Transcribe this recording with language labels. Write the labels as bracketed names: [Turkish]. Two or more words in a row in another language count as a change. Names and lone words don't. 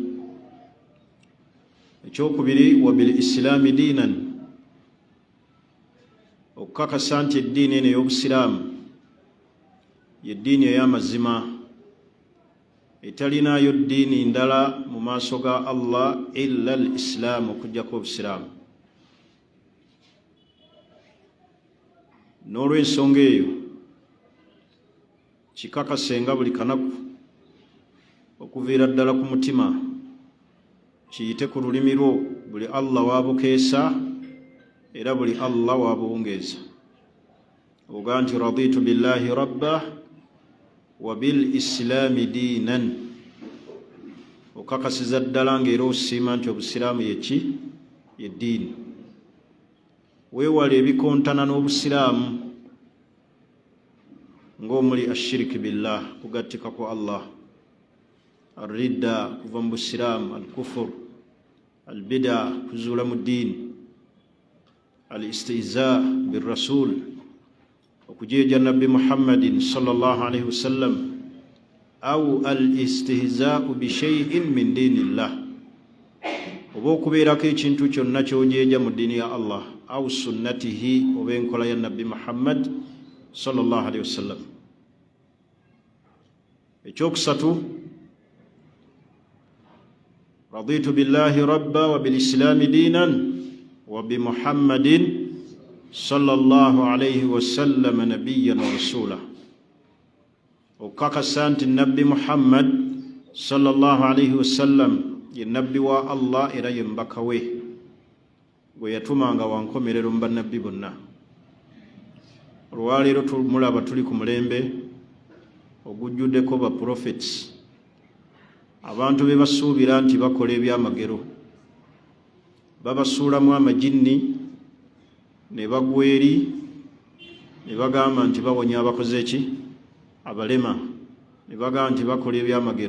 [Ganda] Ekyokubiri [Arabic] وبالإسلام دينا, [Ganda] okukakasa nti eddiini eno ey'Obusiraamu ye ddiini ey'amazima, etalinaayo ddiini ndala mu maaso ga Allah [Arabic] إلا الإسلام, [Ganda] okuggyako Obusiraamu. N'olw'ensonga eyo kikakasenga buli kanaku okuviira ddala ku mutima, kiyite ku lulimi lwo, buli Allah waabukeesa era buli Allah waabuwungeeza. Oga nti [Arabic] رضيت بالله ربا وبالإسلام دينا, [Ganda] okakasiza ddala ng'era osiima nti Obusiraamu yeki ye ddiini. Weewale ebikontana n'Obusiraamu ng'omuli [Arabic] الشرك بالله, [Ganda] kugattika ku Allah, arridda kuva mu Busiraamu, [Arabic] الكفر، البدعة [Ganda] kuzuula mu ddiini, [Arabic] الاستهزاء بالرسول, [Ganda] okujeja nabbi [Arabic] محمد صلى الله عليه وسلم أو الاستهزاء بشيء من دين الله, [Ganda] oba okubeerako ekintu kyonna kyojeja mu ddiini ya Allah, [Arabic] أو سنته, [Ganda] oba enkola ya nabbi Muhammad [Arabic] صلى الله عليه وسلم. [Ganda] Ekyokusatu, [Arabic] رضيت بالله ربا وبالإسلام دينا وبمحمد صلى الله عليه وسلم نبيا ورسولا. [Ganda] Okakasa nti nabbi Muhammad [Arabic] صلى الله عليه وسلم [Ganda] ye nabbi wa Allah era ye mbaka we gwe yatumanga wankomerero mu bannabbi bonna. Olwaleero tumulaba tuli ku mulembe ogujjuddeko ba prophets, abantu be basuubira nti bakola ebyamagero, babasuulamu amajinni ne bagwa eri ne bagamba nti bawonya abakoze eki, abalema, ne bagamba nti bakola ebyamagero.